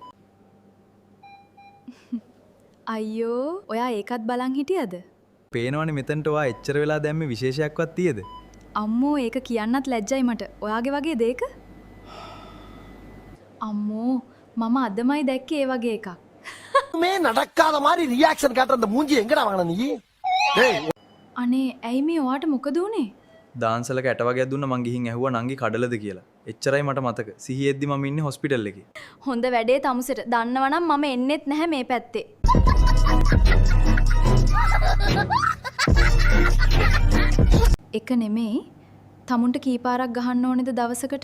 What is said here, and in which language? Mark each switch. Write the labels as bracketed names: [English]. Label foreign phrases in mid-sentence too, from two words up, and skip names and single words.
[Sinhala] අයියෝ ඔයා ඒකත් බලන් හිටියද? පේනවනේ මෙතනට ඔයා එච්චර වෙලා දැම්මේ විශේෂයක්වත් තියද? අම්මෝ ඒක කියන්නත් ලැජ්ජයි මට. ඔයාගේ වගේ දෙයක? අම්මෝ මම අදමයි දැක්කේ ඒ වගේ එකක්. [Tamil] මේ නඩක්කාத මාරි රියැක්ෂන් காட்டுற மூஞ்சி எங்கடா வாங்குன நீ? டேய் [Sinhala] අනේ ඇයි මේ ඔයාට මොකද උනේ? දාන්සලක ඇට වගේක් දුන්න මං ගිහින් ඇහුවා නංගි කඩලද කියලා. එච්චරයි මට මතක. සිහියෙද්දි මම ඉන්නේ හොස්පිටල් එකේ. හොඳ වැඩේ තමුසෙට. දන්නවනම් මම එන්නෙත් නැහැ මේ පැත්තේ. එක නෙමෙයි තමුන්ට කීපාරක් ගහන්න ඕනේද දවසකට?